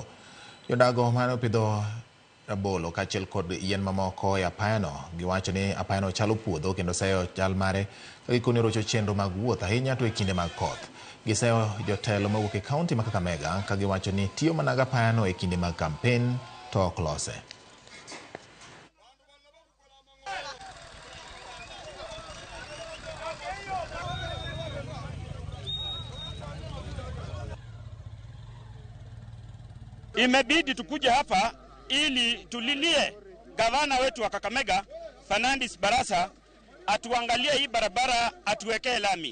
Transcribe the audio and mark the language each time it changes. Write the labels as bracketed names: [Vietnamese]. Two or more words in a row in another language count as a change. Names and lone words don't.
[Luo (Kenya and Tanzania)] Jodago mane opidho rabolo kaachiel kod yien mamoko e apayano giwacho ni apayano chalo puodho kendo seyo chal mare ka gikoni rocho chenro mag wuoth ahinya to e kinde mag koth. Giseyo jotelo mawuok e kaunti ma Kakamega ka giwacho ni tiyo mana gi apayano e kinde mag kampen to ok lose. [Swahili] Imebidi tukuje hapa ili tulilie gavana wetu wa Kakamega Fernandes Barasa atuangalie hii barabara, atuwekee lami.